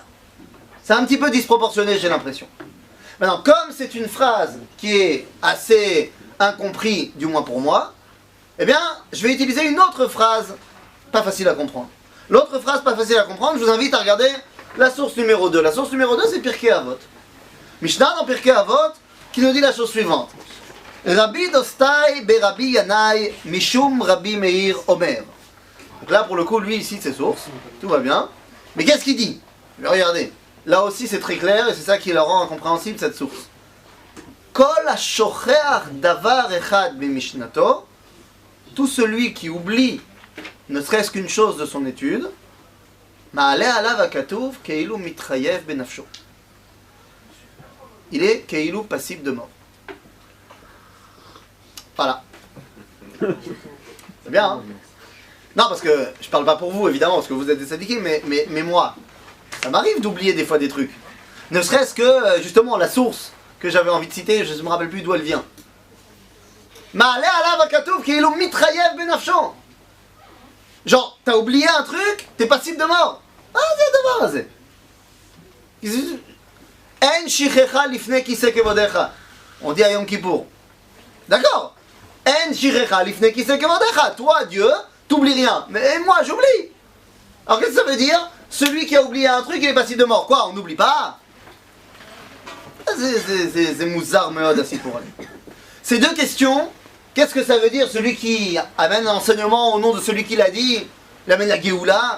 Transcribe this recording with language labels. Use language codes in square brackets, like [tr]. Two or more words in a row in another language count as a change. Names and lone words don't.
[fr] C'est un petit peu disproportionné, j'ai l'impression. Maintenant, comme c'est une phrase qui est assez incomprise, du moins pour moi, eh bien, je vais utiliser une autre phrase pas facile à comprendre. L'autre phrase pas facile à comprendre, je vous invite à regarder la source numéro 2. La source numéro 2, c'est Pirkei Avot. Mishnah dans Pirkei Avot, qui nous dit la chose suivante. [he] רבי דוסתאי בר רבי ינאי משום רבי מאיר אומר. [fr] Donc là, pour le coup, lui, il cite ses sources. Tout va bien. Mais qu'est-ce qu'il dit? Regardez. Là aussi, c'est très clair et c'est ça qui la rend incompréhensible, cette source. [he] כל השוכח דבר אחד ממשנתו. [fr] Tout celui qui oublie ne serait-ce qu'une chose de son étude, [he] מעלה עליו הכתוב כאילו מתחייב בנפשו. [fr] Il est keilu passible de mort. Voilà. C'est bien, hein? Non, parce que je parle pas pour vous, évidemment, parce que vous êtes des syndiqués, mais moi, ça m'arrive d'oublier des fois des trucs. Ne serait-ce que, justement, la source que j'avais envie de citer, je ne me rappelle plus d'où elle vient. [he] מעלה עליו הכתוב כאילו מתחייב בנפשו. [fr] Genre, t'as oublié un truc, t'es passible de mort. Ah, c'est de base. [he] אין שכחה לפני כסא כבודך. [fr] On dit à Yom Kippour. D'accord. [he] אין שכחה לפני כסא כבודך. [fr] Toi, Dieu, t'oublies rien. Mais moi, j'oublie. Alors, qu'est-ce que ça veut dire? Celui qui a oublié un truc, il est passible de mort. Quoi, on n'oublie pas? C'est [he] מוזר מאוד [fr] assis pour elle. Ces deux questions. Qu'est-ce que ça veut dire, celui qui amène un enseignement au nom de celui qui l'a dit, il amène la Géoula?